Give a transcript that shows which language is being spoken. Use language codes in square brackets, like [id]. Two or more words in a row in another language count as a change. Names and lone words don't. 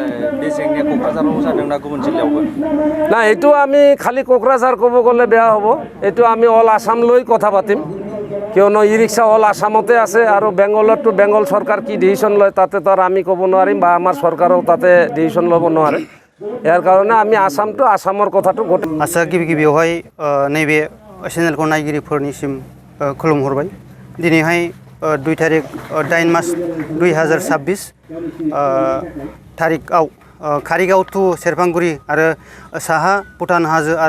[as] না এইটো আমি খালি কোকৰাঝাৰ ক'ব গ'লে বেয়া হ'ব এইটো আমি অল আসাম লৈ কথা পাতিম কিয়নো ই ৰিক্সা অল আসামতে আছে আৰু বেংগলতো বেংগল চৰকাৰ কি ডিচিশ্যন লয় তাতে তো আৰু আমি ক'ব নোৱাৰিম বা আমাৰ চৰকাৰেও তাতে ডিচিশ্যন ল'ব নোৱাৰে ইয়াৰ কাৰণে আমি আসামটো আসামৰ কথাটো গোটেই [brx] आसा गिबियावहाय नैबे चेनेलखौ नायगिरिफोरनिसिम खुलुमहरबाय दिनैहाय 2 तारिख 8 मार्च 2026 तारिखआव कारिगाव टु सेरफांगुरि आरो साहा भुटान हाजो आरो